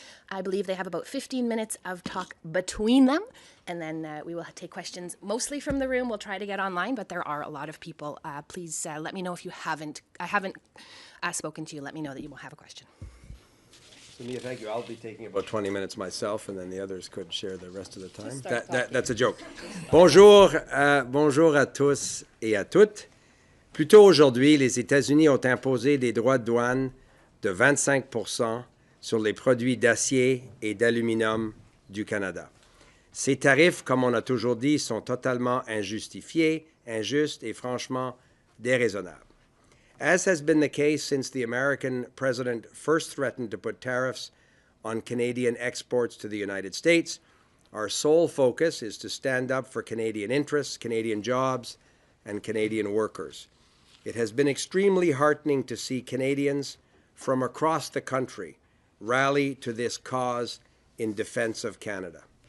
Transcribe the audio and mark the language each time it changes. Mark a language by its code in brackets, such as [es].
[en] I believe they have about 15 minutes of talk between them, and then we will take questions mostly from the room. We'll try to get online, but there are a lot of people. Please let me know if I haven't spoken to you. Let me know that you will have a question. So Mia, thank you. I'll be taking about 20 minutes myself, and then the others could share the rest of the time. That's a joke. [fr] Bonjour à tous et à toutes. Plus tôt aujourd'hui, les États-Unis ont imposé des droits de douane de 25% sur les produits d'acier et d'aluminium du Canada. Ces tarifs, comme on a toujours dit, sont totalement injustifiés, injustes et franchement déraisonnables. [en] As has been the case since the American president first threatened to put tariffs on Canadian exports to the United States, our sole focus is to stand up for Canadian interests, Canadian jobs, and Canadian workers. It has been extremely heartening to see Canadians from across the country rally to this cause in defense of Canada.